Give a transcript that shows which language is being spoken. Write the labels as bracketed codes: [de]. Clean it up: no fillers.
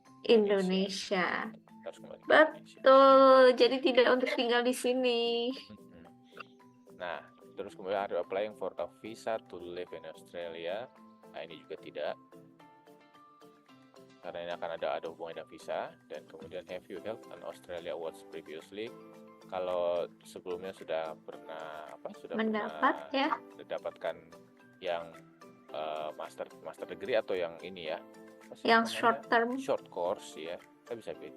[id] Indonesia. Harus kembali ke Indonesia. Betul. Jadi tidak untuk tinggal di sini. Nah, terus kemudian [en] are you applying for a visa to live in Australia? [id] Nah, ini juga tidak. Karena ini akan ada hubungan dengan visa. Dan kemudian [en] have you held an Australia Awards previously? [id] Kalau sebelumnya sudah pernah mendapatkan yang master degree atau yang ini ya, yang short course ya, saya bisa pilih.